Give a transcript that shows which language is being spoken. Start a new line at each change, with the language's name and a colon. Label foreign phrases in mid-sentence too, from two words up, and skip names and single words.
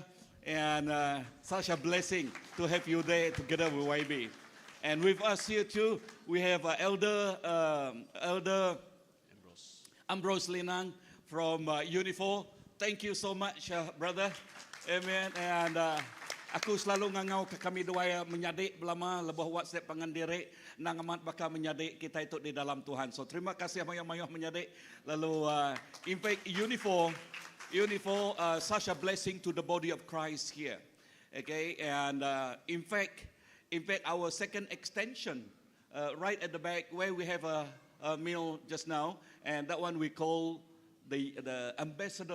English: And such a blessing to have you there together with YB. And with us here too, we have Elder Ambrose Linang from Unifor. Thank you so much, brother. Amen.
Iban: And aku selalu ngangau ke kami dua menyadik belama lebah WhatsApp pangandiri nang amat baka menyadik kita itu di dalam Tuhan. So terima kasih mayah-mayah menyadik. Lalu
English: in fact Unifor such a blessing to the body of Christ here. Okay, and in fact our second extension right at the back where we have a meal just now, and that one we call the ambassador.